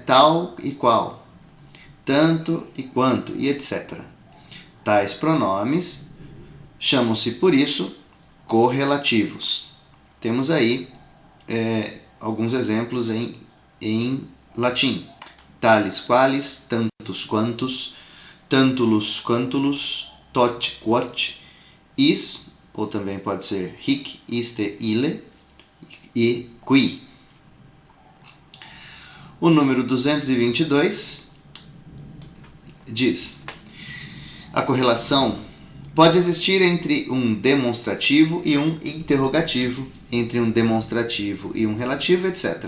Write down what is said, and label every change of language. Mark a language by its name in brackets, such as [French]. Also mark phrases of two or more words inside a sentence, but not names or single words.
[Portuguese] Tal e qual, tanto e quanto, e etc. Tais pronomes chamam-se, por isso, correlativos. Temos aí alguns exemplos em latim. [Latin] Talis qualis, tantos quantos, tantulus quantulus, tot quot, is, [Portuguese] ou também pode ser [Latin] hic, iste, ille, [Portuguese] e qui. O número 222 diz: a correlação pode existir entre um demonstrativo e um interrogativo, entre um demonstrativo e um relativo, etc.